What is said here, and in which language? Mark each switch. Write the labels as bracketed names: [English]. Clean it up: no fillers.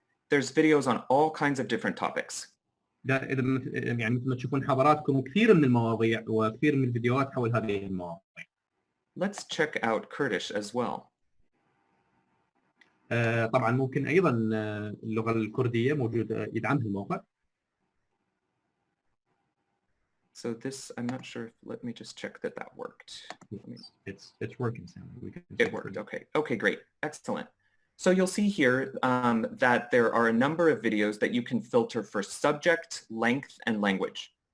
[English] There's videos on all kinds of different topics. [Arabic] إذا يعني مثل ما تشوفون حضراتكم كثير من المواضيع وكثير من الفيديوهات حول هذه المواضيع. [English] Let's check out Kurdish as well. [Arabic] طبعا ممكن أيضا اللغة الكردية موجودة يدعمها الموقع. [English] So this, I'm not sure. Let me just check that that worked. It's working, Sam. It worked. Okay. Okay, great. Excellent. So you'll see here that there are a number of videos that you can filter for subject, length, and language.